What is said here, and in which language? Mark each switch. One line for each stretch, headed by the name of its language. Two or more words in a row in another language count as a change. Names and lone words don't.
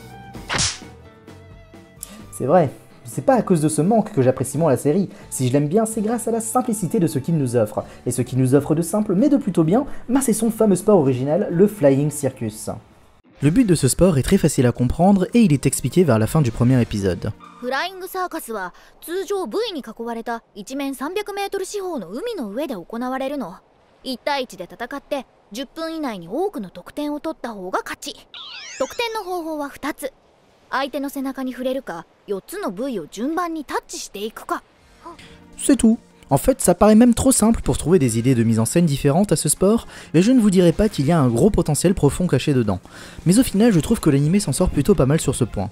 French: C'est vrai, c'est pas à cause de ce manque que j'apprécie moins la série. Si je l'aime bien, c'est grâce à la simplicité de ce qu'il nous offre. Et ce qu'il nous offre de simple, mais de plutôt bien, c'est son fameux sport original, le Flying Circus. Le but de ce sport est très facile à comprendre et il est expliqué vers la fin du premier épisode.
Japanese: フライングサーカスは通常部位に囲われた一面300メートル四方の海の上で行われるの。1対1で戦って10分以内に多くの得点を取った方が勝ち。得点の方法は2つ。相手の背中に触れるか、4つの部位を順番にタッチしていくか。
French: C'est tout. En fait, ça paraît même trop simple pour trouver des idées de mise en scène différentes à ce sport, et je ne vous dirai pas qu'il y a un gros potentiel profond caché dedans. Mais au final, je trouve que l'anime s'en sort plutôt pas mal sur ce point.